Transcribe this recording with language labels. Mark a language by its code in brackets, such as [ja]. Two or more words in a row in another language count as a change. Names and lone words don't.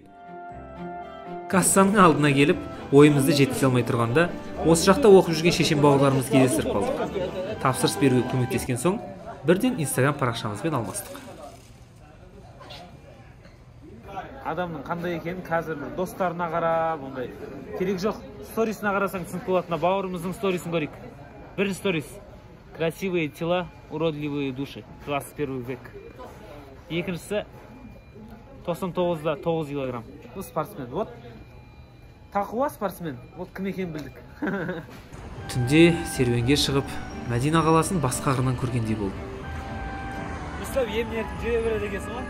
[kk] Кассаның алдына келіп, ойымызды жеткізе алмай тұрғанда, осы жақта оқып жүрген шешен бауырларымыз кездестіріп қалдық. Тапсырыс беруге көмектескен соң, бірден Instagram парақшамызбен алмастық. адамның қандай екенін қазір достарына қарап, ондай керек жоқ. Сторисіне қарасаң түсініп болады. Бауырымыздың сторисін көрейік. Бірінші сторис. [ru] Красивые тела, уродливые души. 21 век. [kk] Екіншісі 99-да 9 килограмм. Bu спортсмен. Вот. Тақуа спортсмен. Вот кім екенін білдік. Түнде серуенге шығып, Мәдина қаласын басқа қырынан көргендей болды. Үстап емін-еркін жүре береді екенсің ғой.